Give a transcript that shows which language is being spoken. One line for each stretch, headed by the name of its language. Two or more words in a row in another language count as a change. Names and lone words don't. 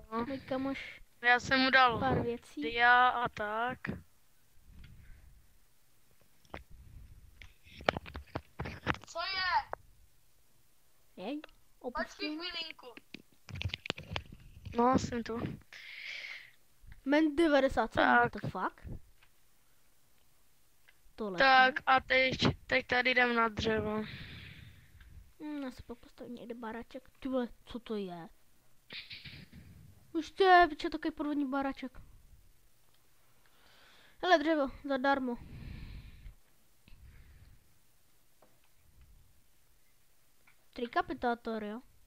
Czech: můj kamoš Já jsem mu dal pár věcí. dia a tak. Co je? Jej, Počkej chvilinku. No, jsem tu.
English: Men 97, what
Czech: Tak.
English: the fuck?
Czech: Tohle. Tak a teď tady jdem na dřevo. Já si pak postavím někde baráček. Ty vole, co to je? Už to je, piče, takový podvodní baráček. Hele, dřevo, zadarmo. Trikapitátor, jo?